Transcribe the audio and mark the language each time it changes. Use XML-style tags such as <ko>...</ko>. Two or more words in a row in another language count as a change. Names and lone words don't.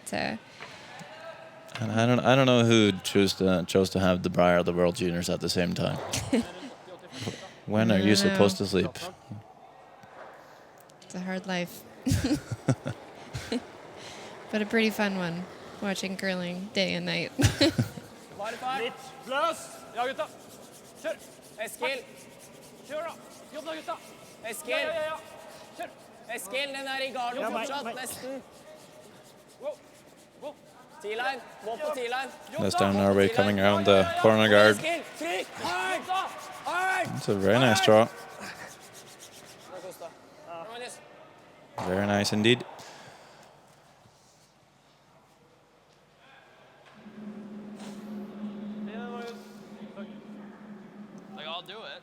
<en>And I don't know who chose to have the Briar the World Juniors at the same time. When are you supposed to sleep? it's a hard life. But a pretty fun one, watching curling day and night.</en> <no>Løs! Ja, gutta. Kjør. Eskil, Kjør, da. Jobb da, gutta. Eskil, Ja. Kjør. Eskil, den er i garden Ja, meg. fortsatt, nesten.</no> <en>Go. Go. T-line,</en> <no>gå på T-line.</no> <en>This time Norway coming around the corner guard.</en> <no>Eskil, trykk! Hard! Hard!</no> <en>It's a very nice draw. Magnus. Very nice indeed. Like, I'll do it.</en>